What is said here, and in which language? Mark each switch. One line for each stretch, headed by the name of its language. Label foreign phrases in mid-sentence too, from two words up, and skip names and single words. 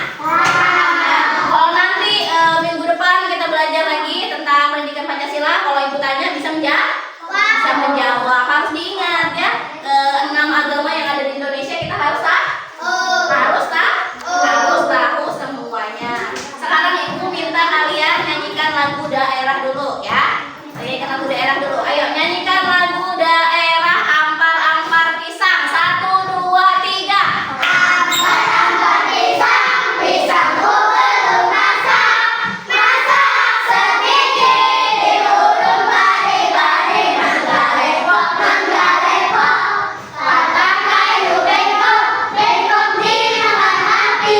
Indonesian: Kalau nanti minggu depan kita belajar lagi tentang pendidikan Pancasila, kalau ibu tanya bisa menjawab. Harus diingat ya, 6 agama yang ada di Indonesia kita harus tahu semuanya. Sekarang ibu minta kalian nyanyikan lagu daerah dulu ya. Nyanyikan lagu daerah dulu. Ayo nyanyikan lagu daerah Ampar-ampar pisang. 1, 2, 3.
Banjar: Ampar-ampar pisang, pisangku belum masak. Masak sedikit diurut bari-bari. Mangga lepok, mangga lepok. Batang kayu bengkok, bengkok dimakan api.